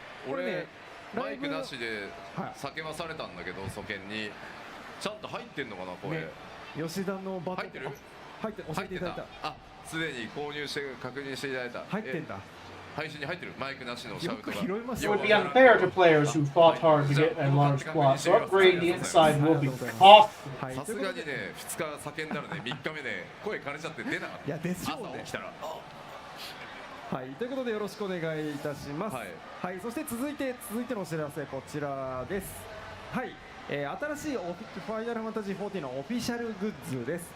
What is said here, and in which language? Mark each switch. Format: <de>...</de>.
<ja>俺、ね、マイクなしではい叫ばされたんだけど、祖見にちゃんと入ってんのかな、声、ね、吉田のバトン入ってる？入って教えていただいた。すでに購入して確認していただいた。入ってんだ。配信に入ってる、マイクなしのシャウトが。よく拾いますよ</ja> <en>would be unfair to players who fought hard to get a large plot, so upgrading the inside will be costly.</en> <ja>さすがにね、2日叫んだらね、3日目ね、声枯れちゃって出なかった。いやでしょうね。朝起きたら。はい、ということでよろしくお願いいたします。はい、そして続いてのお知らせこちらです。はい。新しいファイナルファンタジー14のオフィシャルグッズです。</ja>